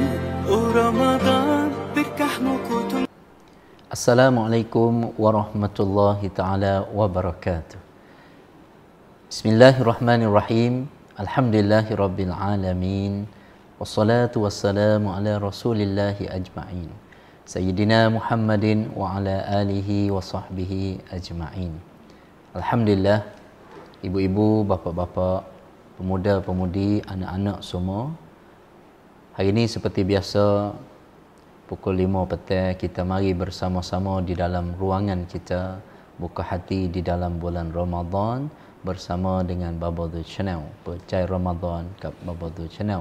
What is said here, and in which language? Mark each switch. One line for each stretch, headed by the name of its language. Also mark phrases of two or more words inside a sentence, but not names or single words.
Malay: Oh Ramadan, berkahmu ku tunggu.
Arabic: السلام عليكم ورحمة الله تعالى وبركاته. بسم الله الرحمن الرحيم. الحمد لله رب العالمين. والصلاة والسلام على رسول الله أجمعين. سيدنا محمد وعلى آله وصحبه أجمعين. Alhamdulillah,
Malay: ibu-ibu, bapa-bapa, pemuda-pemudi, anak-anak semua. Hari ini seperti biasa, pukul 5 petang kita mari bersama-sama di dalam ruangan kita, buka hati di dalam bulan Ramadan bersama dengan Babadul Channel, Percaya Ramadan kat Babadul Channel.